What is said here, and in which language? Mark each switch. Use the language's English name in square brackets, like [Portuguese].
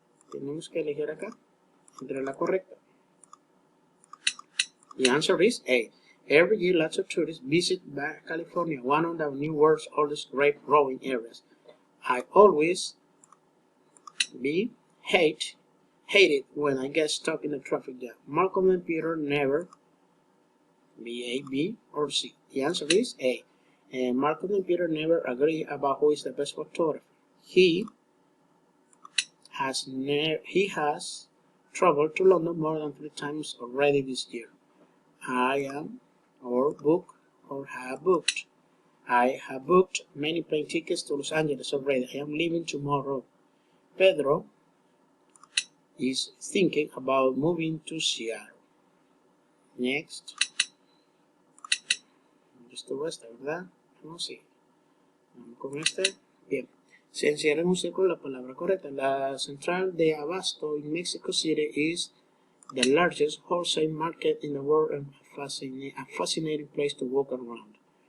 [Spanish] Tenemos que elegir acá entre la correcta. [English] The answer is A. Every year, lots of tourists visit Baja California, one of the New World's oldest grape growing areas. I always hate it when I get stuck in a traffic jam. Malcolm and Peter never A, B, or C. The answer is A. And Malcolm and Peter never agree about who is the best photographer. He has traveled to London more than 3 times already this year. I have booked many plane tickets to Los Angeles already. I am leaving tomorrow. Pedro is thinking about moving to Seattle. Next. [Spanish] Esto esta, ¿verdad? Vamos con este. Bien. Se encierra en un círculo la palabra correcta. [English] La central de Abasto in Mexico City is the largest wholesale market in the world and a fascinating place to walk around.